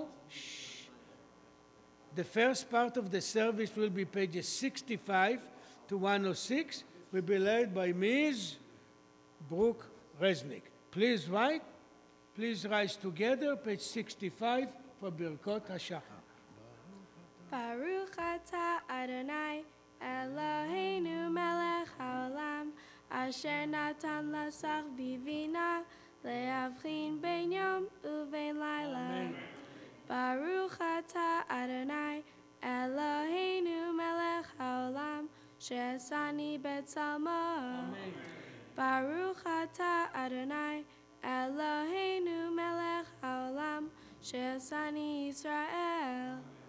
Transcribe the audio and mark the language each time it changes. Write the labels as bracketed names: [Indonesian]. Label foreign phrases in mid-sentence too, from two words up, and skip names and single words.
[English] Shh. The first part of the service will be pages 65 to 106. Will be led by Ms. Brooke Resnick. Please rise together, page 65 for Birkot HaShachar. [Hebrew] ברוך אתה אדוני אלוהינו מלך העולם אשר נתן לשכוי בינה להבחין בין יום ובין לילה. ברוך אתה אדוני אלוהינו מלך העולם שעשני בצלמו. ברוך אתה אדוני אלוהינו מלך העולם שעשני ישראל.